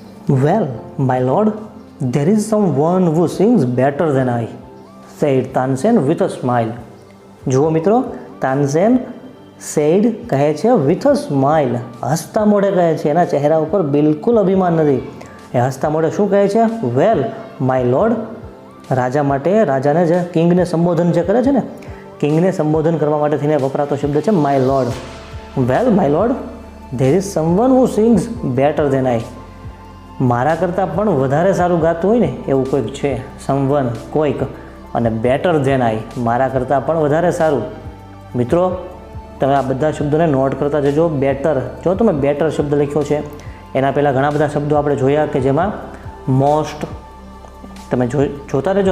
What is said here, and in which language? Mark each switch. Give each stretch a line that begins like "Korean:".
English: Well, my lord, there is someone who sings better than I, said Tansen with a smile.
Gujarati: જુઓ મિત્રો, Tansen said કહે છે
English: with a smile,
Gujarati: હસતા મોઢે કહે છે. એના ચહેરા ઉપર બિલકુલ અભિમાન નથી. એ હસતા મોઢે શું કહે છે?
English: Well, my lord.
Gujarati: રાજા માટે, રાજાને જે કિંગને સંબોધન જે કરે છે ને, કિંગને સંબોધન કરવા માટે થઈને વપરાતો શબ્દ છે my lord. Well, my lord,
English: there is someone who sings better than I.
Gujarati: મારા કરતાં પણ વધારે સારું ગાતું હોય ને એવું કોઈક છે. સમવન, કોઈક. અને
English: better than I,
Gujarati: મારા કરતાં પણ વધારે સારું. મિત્રો, તમે આ બધા શબ્દોને નોટ કરતા જજો. બેટર, જો તમે બેટર શબ્દ લખ્યો છે, એના પહેલાં ઘણા બધા શબ્દો આપણે જોયા કે જેમાં મોસ્ટ, તમે જોતા રહેજો.